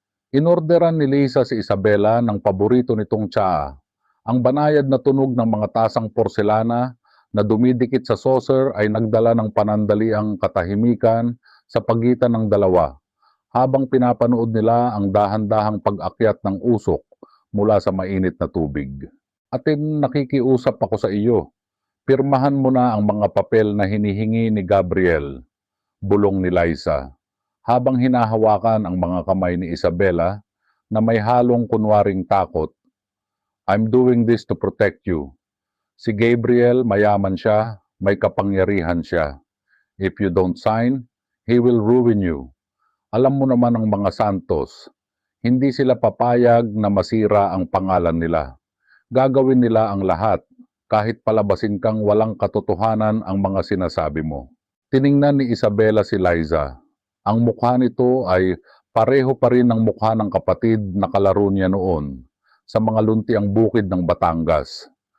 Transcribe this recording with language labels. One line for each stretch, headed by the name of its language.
Filipino: Inorderan ni Lisa si Isabela ng paborito nitong tsaa, ang banayad na tunog ng mga tasang porselana na dumidikit sa saucer ay nagdala ng panandaliang katahimikan sa pagitan ng dalawa, habang pinapanood nila ang dahan-dahang pag-akyat ng usok mula sa mainit na tubig. Atin, nakikiusap ako sa iyo. Pirmahan mo na ang mga papel na hinihingi ni Gabriel, bulong ni Liza, habang hinahawakan ang mga kamay ni Isabela na may halong kunwaring takot.
English: I'm doing this to protect you.
Filipino: Si Gabriel, mayaman siya, may kapangyarihan siya.
English: If you don't sign, he will ruin you.
Filipino: Alam mo naman ang mga Santos, hindi sila papayag na masira ang pangalan nila. Gagawin nila ang lahat, kahit palabasin kang walang katotohanan ang mga sinasabi mo. Tiningnan ni Isabela si Liza. Ang mukha nito ay pareho pa rin ng mukha ng kapatid na kalaro niya noon sa mga luntiang bukid ng Batangas.